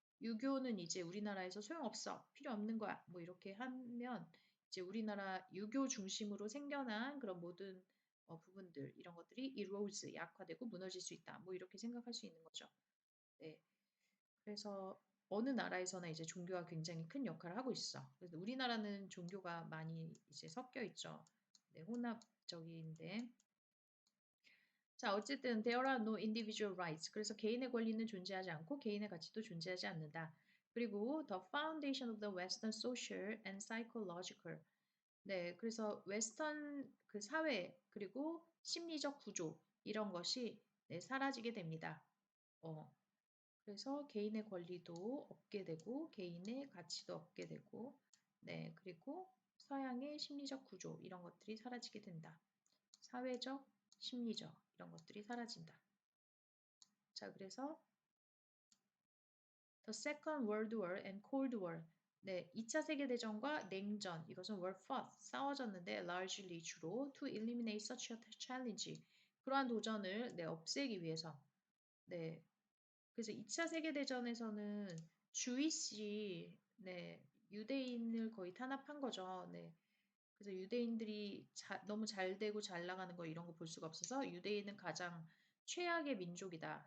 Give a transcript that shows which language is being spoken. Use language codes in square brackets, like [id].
[ko] 유교는 이제 우리나라에서 소용없어. 필요 없는 거야. 뭐 이렇게 하면 이제 우리나라 유교 중심으로 생겨난 그런 모든 부분들 이런 것들이 erodes 약화되고 무너질 수 있다. 뭐 이렇게 생각할 수 있는 거죠. 네. 그래서 어느 나라에서나 이제 종교가 굉장히 큰 역할을 하고 있어. 그래서 우리나라는 종교가 많이 이제 섞여 있죠. 네, 혼합적인데. 자, 어쨌든 [en] there are no individual rights. [ko] 그래서 개인의 권리는 존재하지 않고 개인의 가치도 존재하지 않는다. 그리고 [en] the foundation of the Western social and psychological. [ko] 네, 그래서 웨스턴 그 사회 그리고 심리적 구조 이런 것이 네, 사라지게 됩니다. 어, 그래서 개인의 권리도 없게 되고 개인의 가치도 없게 되고 네, 그리고 서양의 심리적 구조 이런 것들이 사라지게 된다. 사회적, 심리적 이런 것들이 사라진다. 자, 그래서 [en] The Second World War and Cold War. [ko] 네, 2차 세계대전과 냉전, 이것은 [en] were fought, [ko] 싸워졌는데 largely 주로 [en] to eliminate such a challenge. [ko] 그러한 도전을 네, 없애기 위해서. 네, 그래서 2차 세계대전에서는 주이시, 네, 유대인을 거의 탄압한 거죠. 네. 그래서 유대인들이 너무 잘 되고 잘 나가는 거 이런 거 볼 수가 없어서 유대인은 가장 최악의 민족이다.